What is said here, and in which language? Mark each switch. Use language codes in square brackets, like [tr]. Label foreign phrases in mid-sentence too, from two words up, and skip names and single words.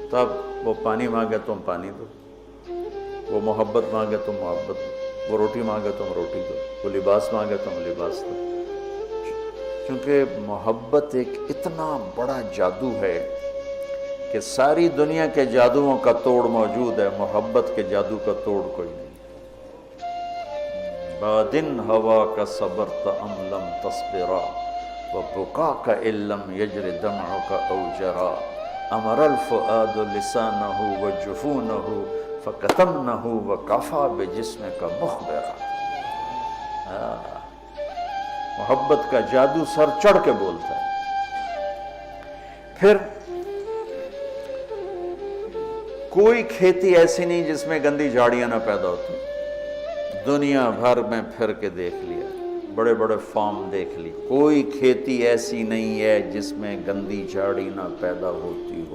[ur] تو اب وہ پانی مانگے تم پانی دو، وہ محبت مانگے تم محبت دو، وہ روٹی مانگے تم روٹی دو، وہ لباس مانگے تم لباس دو۔ کیونکہ محبت ایک اتنا بڑا جادو ہے کہ ساری دنیا کے جادوؤں کا توڑ موجود ہے، محبت کے جادو کا توڑ کوئی نہیں۔ [ar] بادن ہوا کا صبرت ام لم تصبرا وبکاک ان لم یجر دمعک او جرا امر الفؤاد لسانہ وجفونہ فکتمنہ وکفا بجسمک مخبرا۔ [ur] محبت کا جادو سر چڑھ کے بولتا ہے۔ پھر کوئی کھیتی ایسی نہیں جس میں گندی جھاڑیاں نہ پیدا ہوتی۔ دنیا بھر میں پھر کے دیکھ لیا، بڑے بڑے فارم دیکھ لی، کوئی کھیتی ایسی نہیں ہے جس میں گندی جھاڑی نہ پیدا ہوتی ہو۔